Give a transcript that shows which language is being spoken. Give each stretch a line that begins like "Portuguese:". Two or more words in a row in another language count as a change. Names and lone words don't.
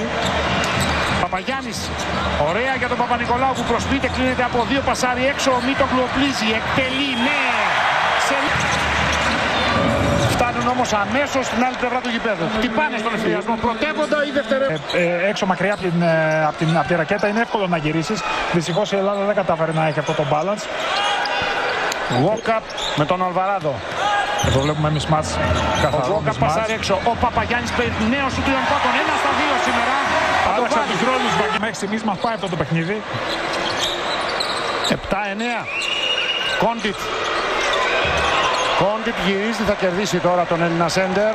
Greek: Παπαγιάννης, ωραία για τον Παπα-Νικολάου που προσποιείται, κλείνεται από 2, πασάρι έξω, ο Μήτογλου οπλίζει, εκτελεί, ναι! Φτάνουν όμως αμέσως στην άλλη πλευρά του γηπέδου. Χτυπάνε στον ευθυνιασμό, πρωτεύοντα ή δευτερεύοντα. Έξω μακριά από τη ρακέτα είναι εύκολο να γυρίσεις. Δυστυχώς η Ελλάδα δεν κατάφερε να έχει αυτό το balance. Walk-up με τον Αλβαράδο. Εδώ βλέπουμε mismatch καθαρό. Ο Walk-up πασάρει έξω. Ο Παπαγιάννης παίρνει νέο σου τριών πόντων. 1-2 σήμερα. Άλλαξαν τους ρόλους μέχρι στιγμής, μας πάει αυτό το παιχνίδι. 7-9. Κόντιτ γυρίζει, θα κερδίσει τώρα τον Έλληνα σέντερ.